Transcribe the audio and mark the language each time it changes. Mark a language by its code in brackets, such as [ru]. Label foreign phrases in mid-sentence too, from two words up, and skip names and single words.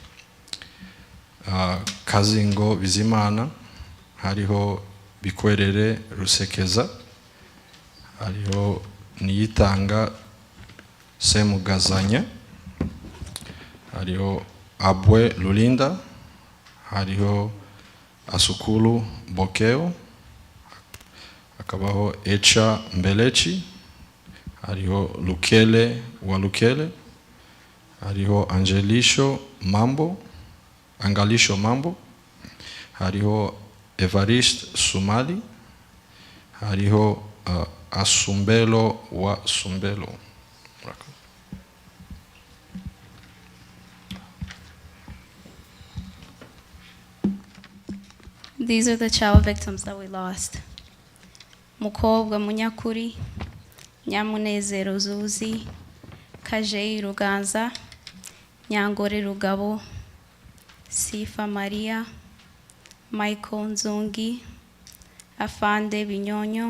[rn] Kazingo Bizimana, hariho Bikwerere Rusekeza, hariho Niyitanga Semugazanya, hariho Abwe Lulinda, hariho Asukulu Bokeo, hakabaho Echa Mbelechi, hariho Lukele wa Lukele, hariho Angalisho Mambo, hariho Evariste Sumali, hariho Asumbelo wa Sumbelo. [en] These are the child victims that we lost. [rn] Mukobwa Munyakuri, Nyamunezero Zuzi, Kajei Ruganza, Nyangore Rugabo, Sifa Maria, Michael Nzungi, Afande Binyonyo,